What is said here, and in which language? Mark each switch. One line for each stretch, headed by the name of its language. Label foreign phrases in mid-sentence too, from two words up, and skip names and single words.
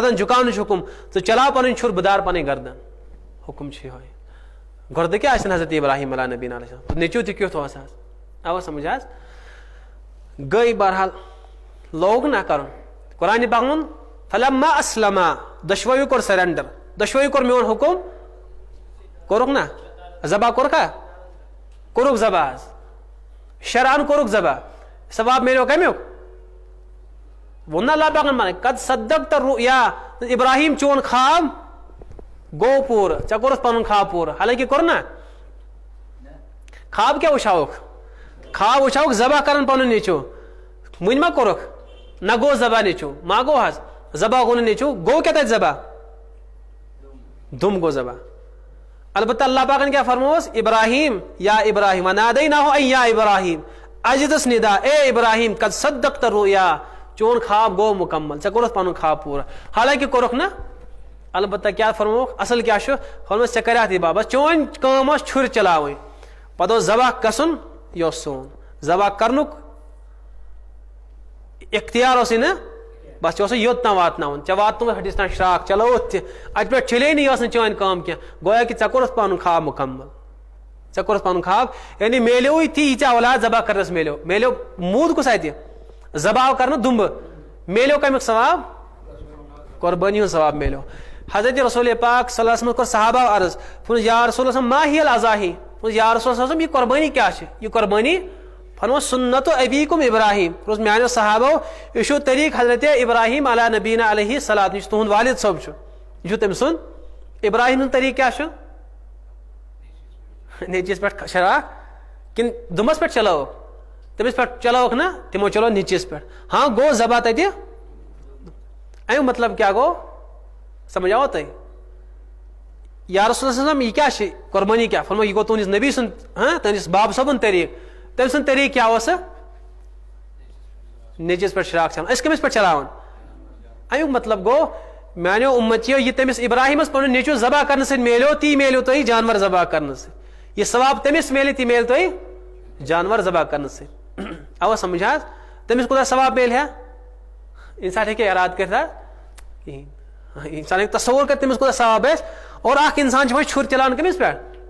Kashmiri: گردن جُکاونٕچ حُکم ژٕ چلاو پنٕنۍ چھُر بہٕ دار پنٕنۍ گردن حُکم چھُ یِہوے گۄڈٕ کیاہ آسن حضرت ابراہیٖم
Arabic: علیٰ نبیٖن علیہ السلام
Kashmiri: نیٚچوٗ تہِ کیُتھ اوس حظ آوا سمجھ حظ گٔے بہرحال لوگ نہ کرُن قرآن پاک
Arabic: فلما اسلما
Kashmiri: دشوی کور سرینڈر دشوی کور میون حکم کورک نا ذبح کورکھا کورک ذبح شرعن کورک ذبح ثواب میلو کمیک ون اللہ پاک مان
Arabic: قد صدقت الرؤیا
Kashmiri: ابراہیم چون خواب گو پور ژے کورس پنن خواب پور حالانکہ کور نا خواب کیا وچھاوک خواب وچھاوک ذبح کرن پنن نیچو ون ما کورک نہ گو ذبح نیچو ما گو حظ ذبح گو نیچو گو
Urdu: کیا تھا
Kashmiri: ذبح دم گو ذبح البتہ اللہ پاک نے کیا فرموس ابراہیم
Arabic: یا ابراہیم ونادیناہ ای یا ابراہیم
Kashmiri: اجدس ندا اے ابراہیم
Arabic: قد صدقت الرؤیا
Kashmiri: چون خواب گو مکمل ژے کورس پنن خواب پورا حالانکہ کورک نا البتہ کیا فرموک اصل کیا فرموس ژے کریاتھ یہ بابا چون کام ٲس چھُرۍ چلاوٕنۍ پتہٕ اوس ذبح گژھُن یہِ اوس سون ذبح کرنُک اختیار اوسٕے نا بس ژےٚ اوسُے یوٚت تام واتناوُن ژےٚ واتنووُتھ ہٹِس تام شراکھ چلووُتھ تہِ اَتہِ پٮ۪ٹھ چھٔلے نہٕ یہِ ٲس نہٕ چٲنۍ کٲم کینٛہہ گویا کہ ژےٚ کوٚرُتھ پنُن خواب مکمل ژےٚ کوٚرُتھ پنُن خواب یعنی میلیوٕے تی یہِ ژےٚ اولاد ذبح کرنس میلیو موٗد کُس اتہِ ذبح کرنہٕ دُمبہٕ میلیو کمیُک ثواب قربٲنی ہُنٛد ثواب میلیو حضرت رسول پاک
Arabic: صلی اللہ علیہ وسلم
Kashmiri: کوٚر صحابہ عرض فرموس
Arabic: یا رسول اللہ ما ہی الاضاحی یا رسول اللہ وسلم
Kashmiri: یہ قربانی کیا چھِ یہ قربانی فرموس سنت ابیکم ابراہیم فرموس میانیو صحابو یہ چھُ طریق حضرت ابراہیم
Arabic: علی نبینا علیہ الصلوۃ
Kashmiri: یہ چھُ تُہُنٛد والد صٲب چھُ یہ چھُ تٔمۍ سُنٛد ابراہیم ہُنٛد طریق کیا چھُ نیچیس پٮ۪ٹھ شراکھ کِنہٕ دُمبس پٮ۪ٹھ چلٲوٕکھ تٔمِس پٮ۪ٹھ چلٲوٕکھ نا تِمو چلو نیچیس پٮ۪ٹھ ہاں گوٚو ذبح تتہِ امیُک مطلب کیا گوٚو سمجھ آو تۄہہِ
Arabic: یا رسول اللہ وسلم
Kashmiri: یہ کیا چھِ قربانی کیا فرمو یہ گوٚو تُہنٛدِس نبی سُنٛد ہاں تُہنٛدِس باب صٲبُن طریق تٔمۍ سُنٛد طریق کیا اوس نیچیس پٮ۪ٹھ شراکھ چلاوان أسۍ کٔمِس پٮ۪ٹھ چلاوان امیُک مطلب گوٚو میانیو اُمتیو یہ تٔمِس ابراہیمس پنُن نیچو ذبح کرنہٕ سۭتۍ میلیو تی میلیو تۄہہِ جانور ذبح کرنہٕ سۭتۍ یہ ثواب تٔمِس میلہِ تی میلہِ تۄہہِ جانور ذبح کرنہٕ سۭتۍ اوا سمجھ حظ تٔمِس کوٗتاہ ثواب میلہِ ہا انسان ہیٚکہِ اراد کٔرِتھ حظ کہیٖنۍ انسان ہیٚکہِ تصور کٔرِتھ تٔمِس کوٗتاہ ثواب آسہِ اور اکھ انسان چھُ وۄنۍ چھُر چلاوان کٔمِس پٮ۪ٹھ